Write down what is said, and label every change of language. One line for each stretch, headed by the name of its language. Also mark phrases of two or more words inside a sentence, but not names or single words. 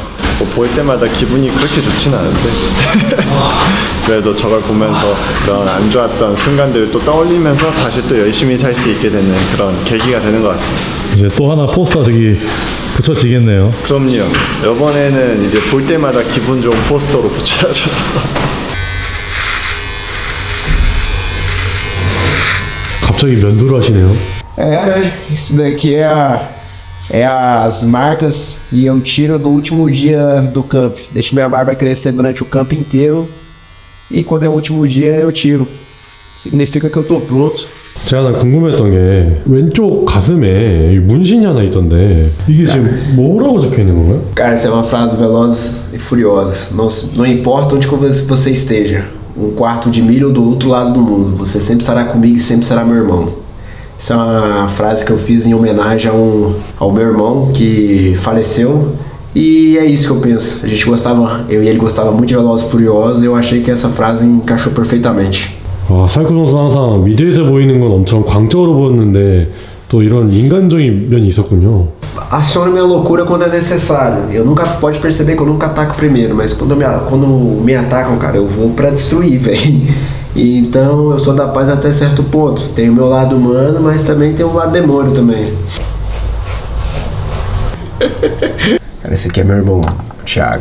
Korean: 볼 때마다 기분이 그렇게 좋진 않은데 그래도 저걸 보면서 그런 안 좋았던 순간들을 또 떠올리면서 다시 또 열심히 살 수 있게 되는 그런 계기가 되는 것 같습니다. 이제 또 하나 포스터 저기 붙여지겠네요. 그럼요. 이번에는 이제 볼 때마다 기분 좋은 포스터로 붙여야죠. 갑자기 면도를 하시네요.
Portuguese: Isso daqui é as marcas e eu tiro no último dia do camp. Deixo minha barba crescer durante o camp inteiro e quando é o último dia eu tiro. Significa que eu tô pronto.
Korean: 제가 궁금했던 게 왼쪽 가슴에 문신이 하나 있던데 이게 지금 뭐라고 적혀 있는 건가요?
Portuguese: Cara, essa é uma frase Velozes e Furiosos. Não importa onde você esteja, 1/4 de milha ou do outro lado do mundo, você sempre estará comigo e sempre será meu irmão. Essa é uma frase que eu fiz em homenagem ao meu irmão que faleceu. E é isso que eu penso. A gente gostava, eu e ele gostava muito de Velozes e Furiosos, e eu achei que essa frase encaixou perfeitamente.
Korean: 사이코 선수는 항상 미드에서 보이는 건 엄청 광적으로 보였는데 또 이런 인간적인 면이 있었군요.
Portuguese: Aciono minha loucura quando é necessário. Pode perceber que eu nunca ataco primeiro, mas quando me atacam, cara, eu vou pra destruir, velho. Então eu sou da paz até certo ponto. Tem o meu lado humano, mas também tem o lado demônio também. Cara, esse aqui é meu irmão, Thiago.